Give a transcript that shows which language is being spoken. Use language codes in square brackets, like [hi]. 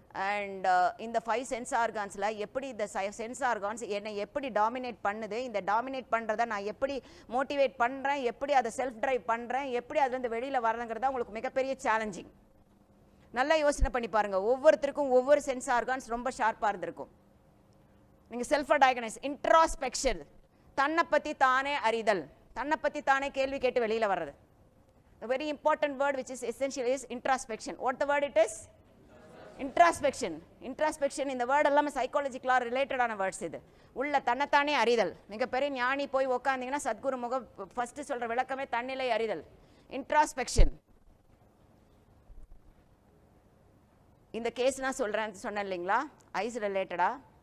[ta] And இந்த 5 sense ஆர்கான்ஸில் எப்படி இந்த சென்ஸ் ஆர்கான்ஸ் என்னை எப்படி டாமினேட் பண்ணுது, இந்த டாமினேட் பண்ணுறதை நான் எப்படி மோட்டிவேட் பண்ணுறேன், எப்படி அதை செல்ஃப் ட்ரைவ் பண்ணுறேன், எப்படி அதுலேருந்து வெளியில் வரணுங்கிறதா உங்களுக்கு மிகப்பெரிய சேலஞ்சிங். நல்லா யோசனை பண்ணி பாருங்கள். ஒவ்வொருத்தருக்கும் ஒவ்வொரு சென்ஸ் ஆர்கான்ஸ் ரொம்ப ஷார்ப்பாக இருந்திருக்கும். நீங்கள் செல்ஃபாக டயக்னைஸ், இன்ட்ராஸ்பெக்ஷன், தன்னை பற்றி தானே அறிதல், தன்னை பற்றி தானே கேள்வி கேட்டு வெளியில் வர்றது. [en] The very important word which is essential is introspection. What the word it is? Introspection. [ta] Introspection இந்த வேர்ட் எல்லாமே சைக்காலஜிக்கலாக ரிலேட்டடான வேர்ட்ஸ். இது உள்ள தன்னைத்தானே அறிதல். மிகப்பெரிய ஞானி போய் உட்காந்திங்கன்னா சத்குரு முகம் ஃபஸ்ட்டு சொல்கிற விளக்கமே தன்னிலை அறிதல், இன்ட்ராஸ்பெக்ஷன். இந்த கேஸ் நான் சொன்னேன் இல்லைங்களா, ஐஸ் ரிலேட்டடாக.